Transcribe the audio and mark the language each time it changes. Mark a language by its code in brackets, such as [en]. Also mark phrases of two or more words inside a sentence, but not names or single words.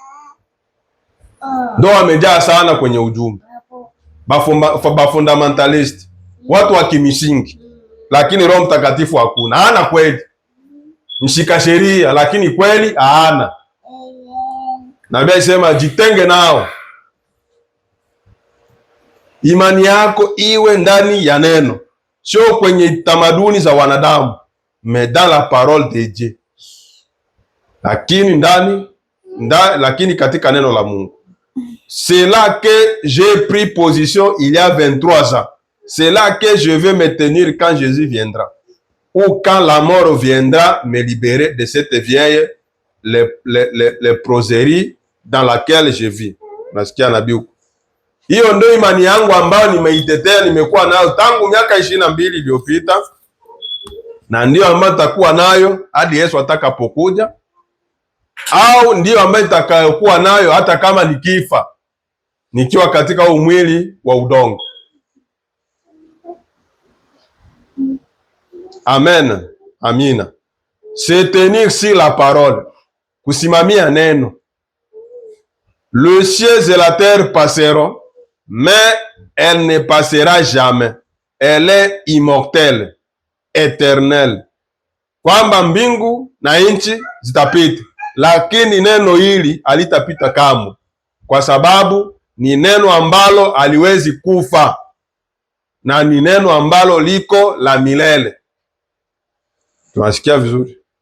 [sw] Ndo wamejaa sana kwenye ujumbe, fundamentalist, watu wa kimisingi, lakini Roho Mtakatifu hakuna. Hana kweli, mshika sheria, lakini kweli hana. Nabii alisema jitenge nao. Imani yako iwe ndani ya neno, sio kwenye tamaduni za wanadamu, [fr] mais dans la parole de Dieu, [sw] lakini katika neno la Mungu. [fr] C'est là que j'ai pris position il y a 23 ans. C'est là que je vais me tenir quand Jésus viendra, ou quand la mort viendra me libérer de cette vieille léproserie dans laquelle je vis. [sw] Nasikia nabii huko. Hiyo ndio imani yangu ambayo nimeitetea, nimekuwa nayo tangu miaka 22 iliyopita, na ndio ambayo nitakuwa nayo hadi Yesu atakapokuja, au ndio ambayo nitakayokuwa nayo hata kama nikifa, nikiwa katika umwili wa udongo. Amen. Amina. [fr] Se tenir sur la parole, [sw] kusimamia neno. [fr] Le ciel et la terre passeront, mais elle ne passera jamais. Elle est immortelle, éternelle. [sw] Kwamba mbingu na nchi zitapita, lakini neno hili halitapita kamwe, kwa sababu ni neno ambalo haliwezi kufa na ni neno ambalo liko la milele. Tunasikia vizuri?